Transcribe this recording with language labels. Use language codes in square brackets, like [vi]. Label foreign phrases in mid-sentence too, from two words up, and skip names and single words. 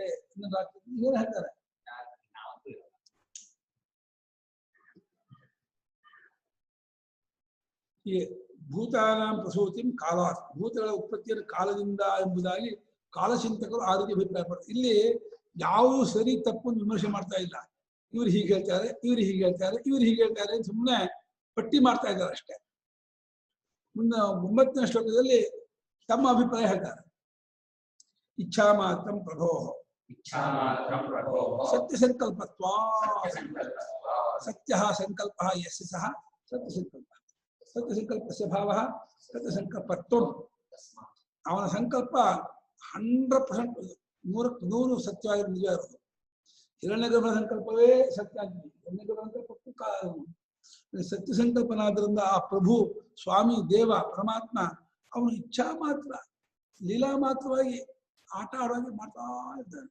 [kn] ಏನು ಹೇಳ್ತಾರೆ, ಈ [sa] ಭೂತಾನಾಂ ಪ್ರಸೂತಿಂ ಕಾಲಾತ್, [kn] ಭೂತಗಳ ಉತ್ಪತ್ತಿಯನ್ನು ಕಾಲದಿಂದ ಎಂಬುದಾಗಿ ಕಾಲಚಿಂತಕರು ಆ ರೀತಿ ಅಭಿಪ್ರಾಯ ಪಡ್ತಾರೆ. ಇಲ್ಲಿ ಯಾವುದು ಸರಿ ತಪ್ಪು ವಿಮರ್ಶೆ ಮಾಡ್ತಾ ಇಲ್ಲ. ಇವ್ರು ಹೀಗೆ ಹೇಳ್ತಾರೆ, ಇವ್ರು ಹೀಗೆ ಹೇಳ್ತಾರೆ, ಇವ್ರು ಹೀಗೆ ಹೇಳ್ತಾರೆ ಅಂತ ಸುಮ್ಮನೆ ಪಟ್ಟಿ ಮಾಡ್ತಾ ಇದ್ದಾರೆ ಅಷ್ಟೇ. ಮುಂದೆ 9ನೇ ಶ್ಲೋಕದಲ್ಲಿ ತಮ್ಮ ಅಭಿಪ್ರಾಯ ಹೇಳ್ತಾರೆ. [sa] ಇಚ್ಛಾ ಮಾತ್ರಂ ಪ್ರಭೋ ಸತ್ಯ ಸಂಕಲ್ಪತ್ವ, ಸತ್ಯ ಸಂಕಲ್ಪ ಯಸ್ಯ ಸಹ ಸತ್ಯ ಸಂಕಲ್ಪ, ಸತ್ಯ ಸಂಕಲ್ಪಸ್ಯ ಭಾವ ಸತ್ಯ ಸಂಕಲ್ಪತ್ವ. [kn] ಅವನ ಸಂಕಲ್ಪ 100% 100% ಸತ್ಯವಾಗಿ ನಿಜ ಇರೋದು. ಹಿರಣ್ಯಗರ್ಭನ ಸಂಕಲ್ಪವೇ ಸತ್ಯ ಆಗಿದೆ. ಹಿರಣ್ಯಗರ್ಭನ ಸಂಕಲ್ಪಕ್ಕೂ ಸತ್ಯ ಸಂಕಲ್ಪನಾದ್ರಿಂದ ಆ ಪ್ರಭು ಸ್ವಾಮಿ ದೇವ ಪರಮಾತ್ಮ ಅವನು ಇಚ್ಛಾ ಮಾತ್ರ, ಲೀಲಾ ಮಾತ್ರವಾಗಿ ಆಟ ಆಡುವಾಗಿ ಮಾಡ್ತಾ ಇದ್ದಾನೆ.